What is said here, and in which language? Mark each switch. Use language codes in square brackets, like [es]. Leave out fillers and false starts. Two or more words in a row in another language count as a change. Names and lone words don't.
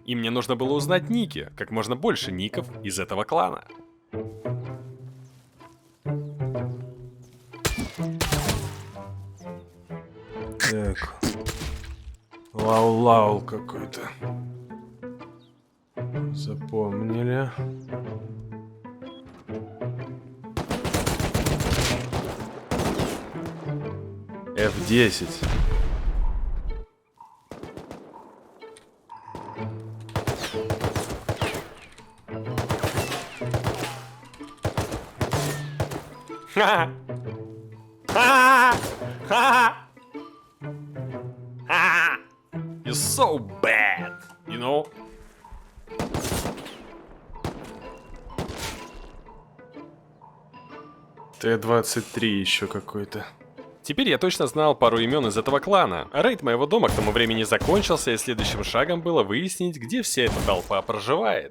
[ru] И мне нужно было узнать ники, как можно больше ников из этого клана. Так. Лаул-лаул какой-то. Запомнили. F10. Ха-ха! Ха-ха! Ха-ха! Ха-ха! [en] You're so bad, you know? [ru] Т-23 еще какой-то. Теперь я точно знал пару имен из этого клана. Рейд моего дома к тому времени закончился, и следующим шагом было выяснить, где вся эта толпа проживает.